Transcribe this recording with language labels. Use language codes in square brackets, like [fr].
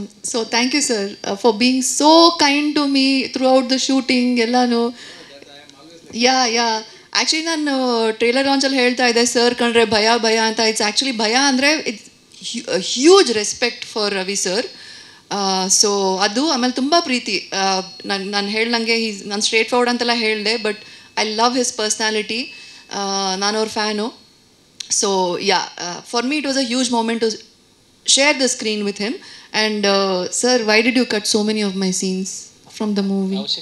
[en] So thank you, sir, for being so kind to me throughout the shooting. Ellanu. Yeah. [kn] Actually ನಾನು trailer ಲಾಂಚಲ್ಲಿ ಹೇಳ್ತಾ ಇದ್ದೆ, sir ಕಂಡ್ರೆ ಭಯ ಅಂತ. [en] it's actually [kn] ಭಯ ಅಂದರೆ [en] It's huge respect for Ravi sir. [kn] So ಅದು ಆಮೇಲೆ ತುಂಬ ಪ್ರೀತಿ. ನಾನು ಹೇಳ್ದಂಗೆ ನಾನು ಸ್ಟ್ರೇಟ್ ಫಾರ್ವರ್ಡ್ ಅಂತೆಲ್ಲ ಹೇಳಿದೆ, [en] But I love his personality. [kn] ನಾನು ಅವ್ರ fan. [en] So for me it was a huge moment to share the screen with him. And sir, why did you cut so many of my scenes from the movie?